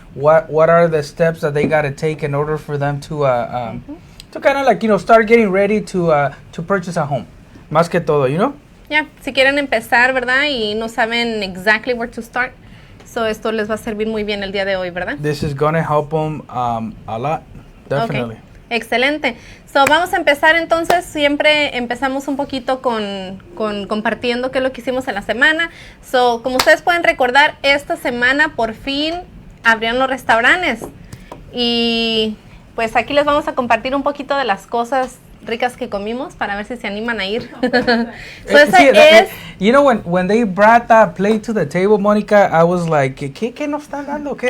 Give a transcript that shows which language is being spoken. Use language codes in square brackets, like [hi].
[en] What are the steps that they gotta take in order for them to kind of like start getting ready to purchase a home. [es] Más que todo, Yeah, si quieren empezar, ¿verdad? Y no saben [en] exactly where to start. [es] So esto les va a servir muy bien el día de hoy, ¿verdad? [en] This is gonna help them a lot, definitely. [es] Okay. Excelente. So vamos a empezar entonces, siempre empezamos un poquito con compartiendo qué es lo que hicimos en la semana. So, como ustedes pueden recordar, esta semana por fin abrieron los restaurantes. Y pues aquí les vamos a compartir un poquito de las cosas ricas que comimos para ver si se animan a ir. [en] When they brought that plate to the table, Monica, I was like, [es] ¿qué nos están dando?